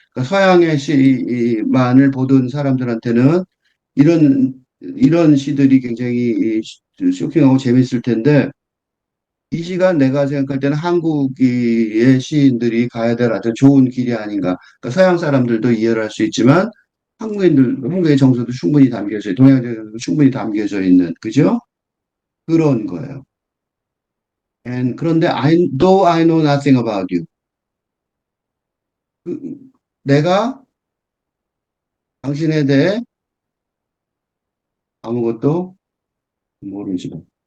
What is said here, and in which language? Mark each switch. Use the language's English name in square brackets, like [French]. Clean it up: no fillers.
[Korean] 그러니까 서양의 시만을 보던 사람들한테는 이런 시들이 굉장히 쇼킹하고 재밌을 텐데 이 시간 내가 생각할 때는 한국의 시인들이 가야 될 아주 좋은 길이 아닌가. 그러니까 서양 사람들도 이해를 할 수 있지만 한국의 정서도 충분히 담겨져, 동양적 정서도 충분히 담겨져 있는, 그죠? 그런 거예요. 그런데 [English] though I know nothing about you. [Korean] 그, 내가 당신에 대해 아무것도 모르지만.